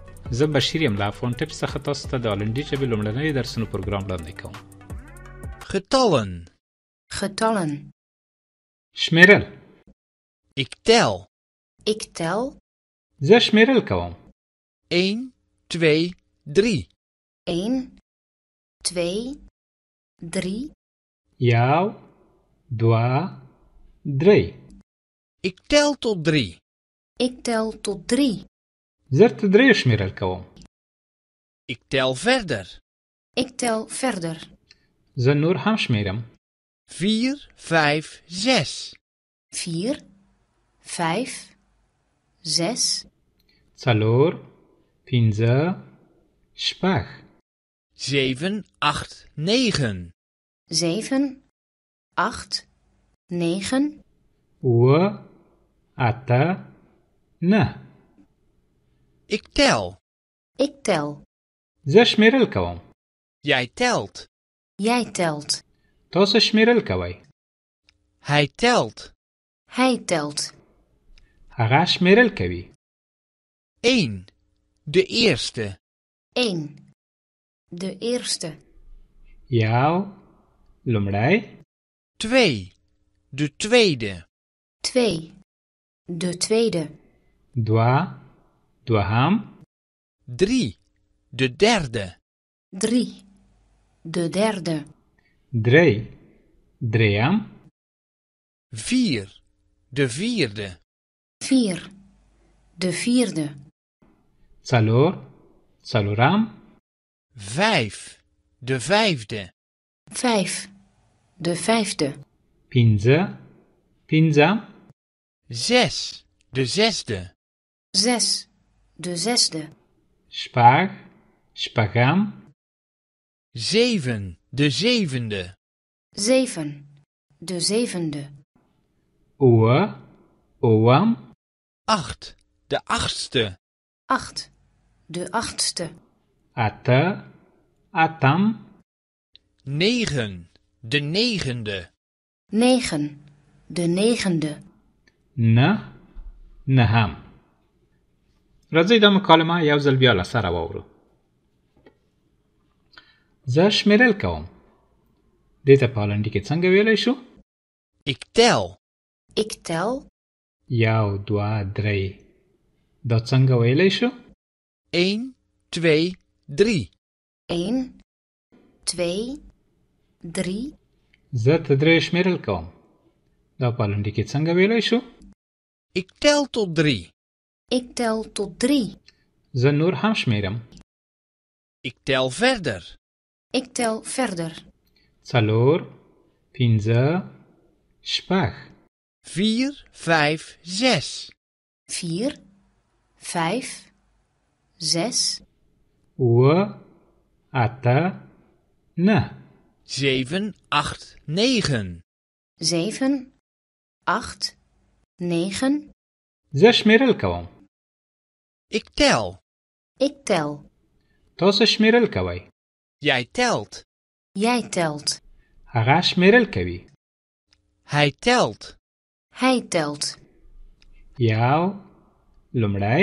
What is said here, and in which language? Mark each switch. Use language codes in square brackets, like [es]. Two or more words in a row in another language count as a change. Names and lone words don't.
[ps] زه بشیر یم له افغان ټیپس څخه تاسو ته د هالندي ژبې لومړنیو درسونو پروګرام وړاندې کوم. [nl] Getallen. Getallen. [ps] شمیرل. [nl] Ik tel. Ik tel. [ps] زه شمیرل کوم. [nl] 1, 2, 3. 1, 2, 3. [ps] یو، دوه، درې. [nl] Ik tel tot 3. Ik tel tot 3. [ps] زه تر دریو شمیرل کوم. [nl] Ik tel verder. Ik tel verder. [ps] زه نور هم شمیرم. [nl] 4, 5, 6. 4, 5, 6. [ps] څلور، پنځه، شپږ. [nl] 7, 8, 9. 7, 8, 9. [ps] اووه، اته، نه. [nl] Ik tel. Ik tel. [ps] زه شمیرل کوم. [nl] Jij telt. Jij telt. [ps] تاسو شمیرل کوئ. [nl] Hij telt. Hij telt. [ps] هغه شمیرل کوي. [nl] 1. De eerste. 1. De eerste. [ps] یو، لومړی. [nl] 2. De tweede. 2. De tweede. [ps] دوه، دوهم. [nl] 3. De derde. 3. De derde. [ps] درې، دریم. [nl] 4. De vierde. 4. De vierde. [ps] څلور، څلورم. [nl] 5. De vijfde. 5. De vijfde. [ps] پنځه، پنځم. [nl] 6. De zesde. 6. De zesde. [ps] شپږ، شپږم. [nl] 7. De zevende. 7. De zevende. [ps] اووه، اووم. [nl] 8. De achtste. 8. De achtste. [ps] اته، اتم. [nl] 9. De negende. 9. De negende. [ps] نه، نهم. راځئ دا مکالمه یو ځل بیا له سره واورو. زه شمیرل کوم. دې ته په هالندي کې څنګه ویلی شو؟ [nl] Ik tel. Ik tel. [ps] یو، دوه، درې. دا څنګه ویلی شو؟ [nl] 1, 2, 3. 1. 2. 3. [ps] زه تر درې شمیرل کوم. دا په هالندي کې څنګه ویلی شو؟ [nl] Ik tel tot 3. Ik tel tot 3. [ps] زه نور هم شمیرم. [nl] Ik tel verder. Ik tel verder. [ps] څلور، پنځه، شپږ. [nl] 4, 5, 6. 4. 5. 6. [ps] اووه، اته، نه. [nl] 7, 8, 9. 7. 8. 9. [ps] زه شمیرل کوم. [nl] Ik tel. Ik tel. [ps] تاسو شمیرل کوئ. [nl] Jij telt. Jij telt. [ps] هغه شمیرل کوي. [nl] Hij telt. Hij telt. [ps] یو، لومړی.